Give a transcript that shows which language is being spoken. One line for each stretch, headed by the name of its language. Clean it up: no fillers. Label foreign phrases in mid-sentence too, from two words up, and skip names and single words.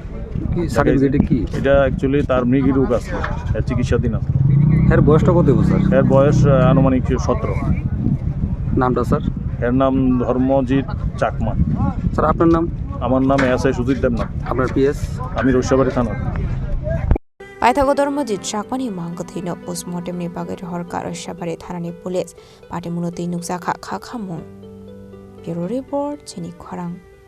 Bangla: কি সার্টিফিকেটে কি? এটা অ্যাকচুয়ালি তার মৃগী রোগ আছে চিকিৎসাধীন আছে। এর বয়সটা কত বছর? এর বয়স আনুমানিক 17। নামটা স্যার? এর নাম ধর্মজিৎ চাকমা। স্যার আপনার নাম? আমার নাম SI সুজিত দেবনাথ। আপনার PS? আমি রশিয়াবারি থানা।
Kok Borok: Paithago Dharmajit Chakmani Mangkwthwi no postmortem ni bagai horka Rashiyabari Thanani Police Patimung no tinuk jaka khamung
English: Bureau Report
Kok Borok: Chini Khorang